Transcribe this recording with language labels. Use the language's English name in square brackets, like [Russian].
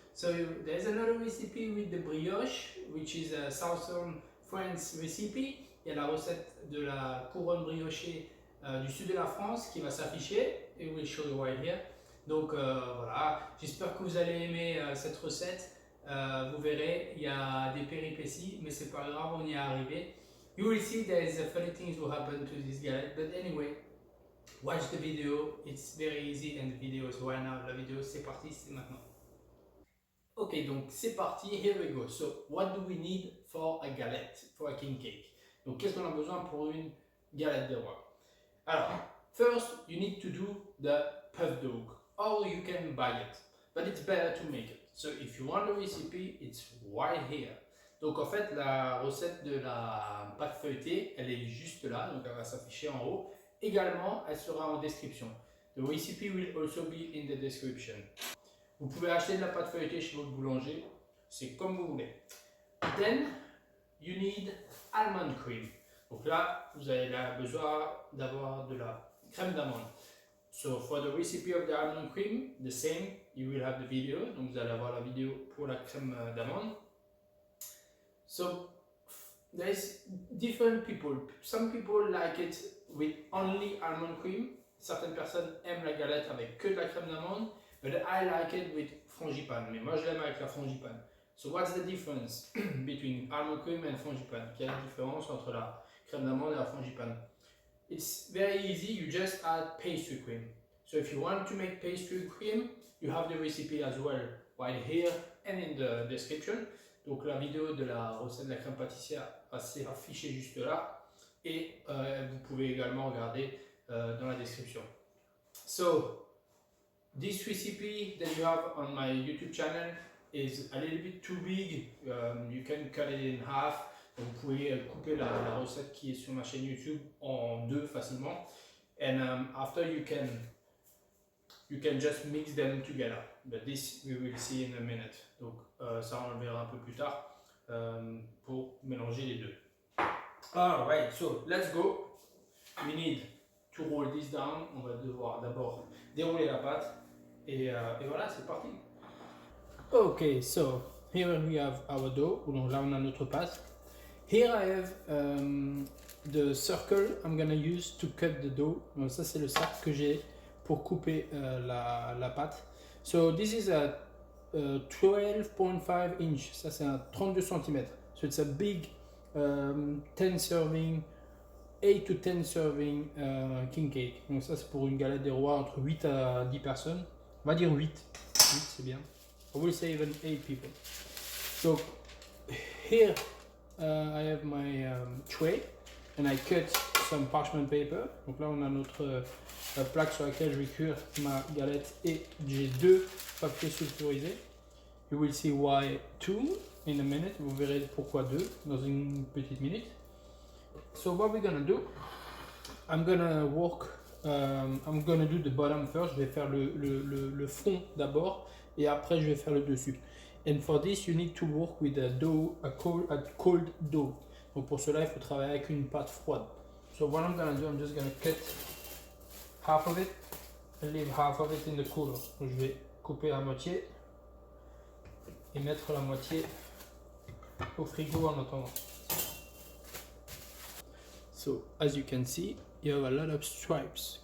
[English] So there's another recipe with the brioche, which is a southern France recipe. [French] Il y a la recette de la couronne briochée du sud de la France qui va s'afficher. [English] Et we'll show you right here. [French] Donc voilà, j'espère que vous allez aimer cette recette. Vous verrez, il y a des péripéties, mais c'est pas grave, on y est arrivé. [English] You will see there is funny things will happen to this galette, but anyway, watch the video. It's very easy and the video is right now. [French] La vidéo, c'est parti, c'est maintenant. Ok, donc c'est parti, [English] here we go. So, what do we need for a galette, for a king cake? [French] Donc, qu'est-ce qu'on a besoin pour une galette des rois? [English] Alors, first, you need to do the puff dog, or you can buy it, but it's better to make it. So, if you want the recipe, it's right here. [French] Donc, en fait, la recette de la pâte feuilletée, elle est juste là, donc elle va s'afficher en haut. Également, elle sera en description. [English] The recipe will also be in the description. [French] Vous pouvez acheter de la pâte feuilletée chez votre boulanger, c'est comme vous voulez. [English] Then, you need almond cream. [French] Donc là, vous avez besoin d'avoir de la crème d'amande. [English] So, for the recipe of the almond cream, the same, you will have the video. [French] Donc vous allez avoir la vidéo pour la crème d'amande. [English] So, there's different people. Some people like it with only almond cream. [French] Certaines personnes aiment la galette avec que de la crème d'amande. [English] But I like it with frangipane. [French] Mais moi, je l'aime avec la frangipane. [English] So, what's the difference between almond cream and frangipane? [French] Quelle est la différence entre la crème d'amande et la frangipane? [English] It's very easy. You just add pastry cream. So, if you want to make pastry cream, you have the recipe as well right here and in the description. [French] Donc, la vidéo de la recette de la crème pâtissière s'est affichée juste là. Et vous pouvez également regarder dans la description. [English] So, this recipe that you have on my YouTube channel is a little bit too big. You can cut it in half. [French] Donc vous pouvez couper la recette qui est sur ma chaîne YouTube en deux facilement. [English] And after you can just mix them together. But this we will see in a minute. [French] Donc ça on le verra un peu plus tard pour mélanger les deux. [English] Alright, so let's go. We need to roll this down. [French] On va devoir d'abord dérouler la pâte. Et voilà, c'est parti. [English] Ok, so here we have our dough. [French] Donc là, on a notre pâte. [English] Here I have the circle I'm gonna use to cut the dough. [French] Donc ça, c'est le cercle que j'ai pour couper la pâte. [English] So this is a 12.5 inch. [French] Ça, c'est un 32 cm. [English] So it's a big 10 serving. 8 to 10 serving king cake. [French] Donc ça, c'est pour une galette des rois entre 8 à 10 personnes. On va dire 8. 8, c'est bien. [English] I will say even 8 people. So here I have my tray and I cut some parchment paper. [French] Donc là, on a notre plaque sur laquelle je vais cuire ma galette et j'ai deux papiers sulfurisés. [English] You will see why 2 in a minute. [French] Vous verrez pourquoi 2 dans une petite minute. [English] So what we're gonna do, I'm gonna do the bottom first. [French] Je vais faire le fond d'abord et après je vais faire le dessus. [English] And for this you need to work with a cold dough. [French] Donc pour cela il faut travailler avec une pâte froide. [English] So what I'm gonna do, I'm just gonna cut half of it and leave half of it in the cooler. [French] Donc je vais couper la moitié et mettre la moitié au frigo en attendant. [English] So, as you can see, you have a lot of stripes.